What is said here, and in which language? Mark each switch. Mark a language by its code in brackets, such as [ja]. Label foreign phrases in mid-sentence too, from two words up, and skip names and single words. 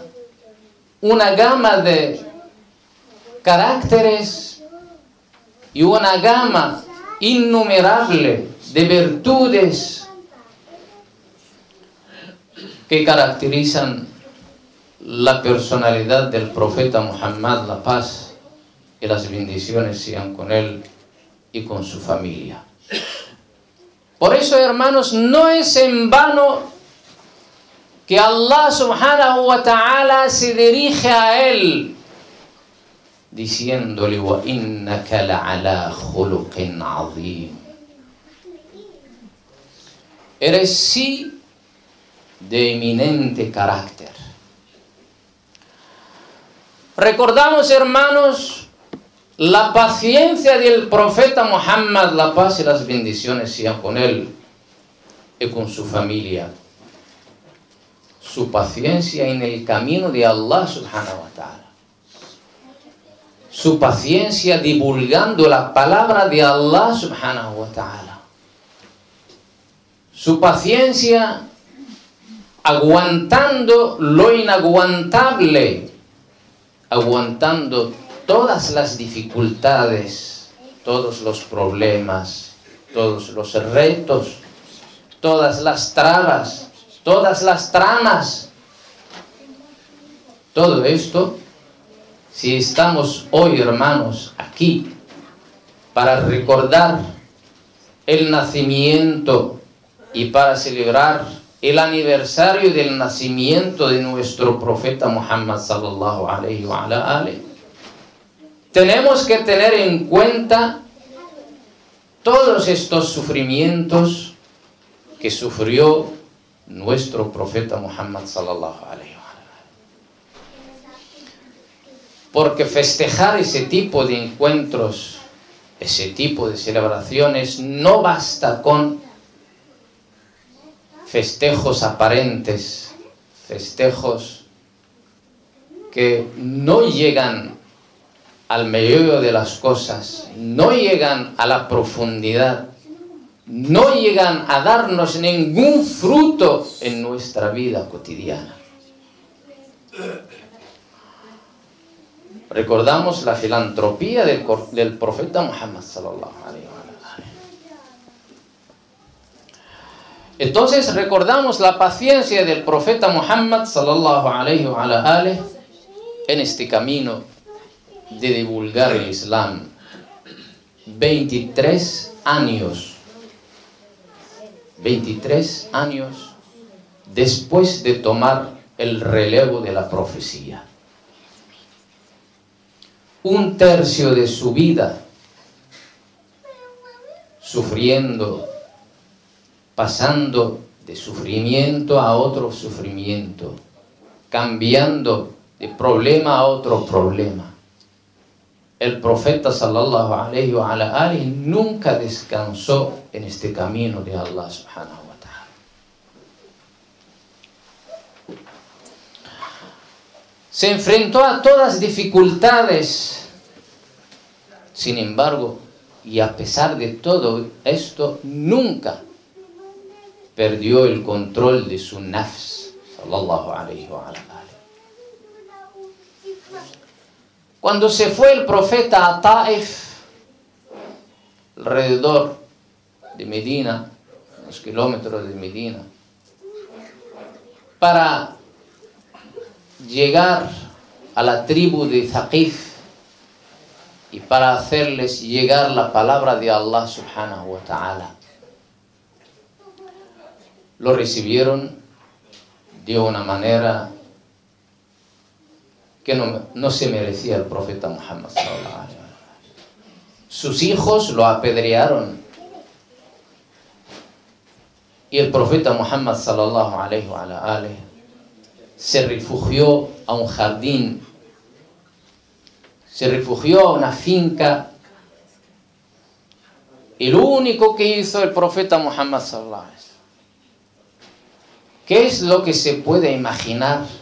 [es] Una gama de caracteres y una gama innumerable de virtudes que caracterizan la personalidad del profeta Muhammad, la paz y las bendiciones sean con él y con su familia. Por eso, hermanos, no es en vano que Allah [ar] سبحانه وتعالى [es] se dirige a él diciéndole: [ar] وإنك لعلى خلق عظيم. [es] Eres sí de eminente carácter. Recordamos, hermanos, la paciencia del profeta Muhammad, la paz y las bendiciones sean con él y con su familia. Su paciencia en el camino de Allah [ar] سبحانه وتعالى. [es] Su paciencia divulgando la palabra de Allah [ar] سبحانه وتعالى. [es] Su paciencia aguantando lo inaguantable, aguantando todas las dificultades, todos los problemas, todos los retos, todas las trabas, todas las tramas. Todo esto, si estamos hoy, hermanos, aquí para recordar el nacimiento y para celebrar el aniversario del nacimiento de nuestro profeta Muhammad [ar] صلى الله عليه وعلى آله, [es] tenemos que tener en cuenta todos estos sufrimientos que sufrió nuestro profeta Muhammad [ar] صلى الله عليه وسلم. [es] Porque festejar ese tipo de encuentros, ese tipo de celebraciones, no basta con festejos aparentes, festejos que no llegan al meollo de las cosas, no llegan a la profundidad, no llegan a darnos ningún fruto en nuestra vida cotidiana. Recordamos la filantropía del profeta Muhammad [ar] صلى الله عليه وسلم. [es] Entonces recordamos la paciencia del profeta Muhammad [ar] صلى الله عليه وسلم [es] en este camino de divulgar el Islam. 23 años después de tomar el relevo de la profecía. Un tercio de su vida sufriendo, pasando de sufrimiento a otro sufrimiento, cambiando de problema a otro problema. El profeta [ar] صلى الله عليه وآله [es] nunca descansó en este camino de Allah [ar] سبحانه وتعالى. [es] Se enfrentó a todas dificultades. Sin embargo, y a pesar de todo esto, nunca perdió el control de su nafs [ar] صلى الله عليه وآله. [es] Cuando se fue el profeta a Taif, alrededor de Medina, unos kilómetros de Medina, para llegar a la tribu de Thaqif y para hacerles llegar la palabra de Allah [ar] سبحانه وتعالى, [es] lo recibieron de una manera que no se merecía el profeta Muhammad [ar] صلى الله عليه وسلم. [es] Sus hijos lo apedrearon y el profeta Muhammad [ar] صلى الله عليه وسلم [es] se refugió a un jardín se refugió a una finca y lo único que hizo el profeta Muhammad [ar] صلى الله عليه وسلم, [es] ¿qué es lo que se puede imaginar?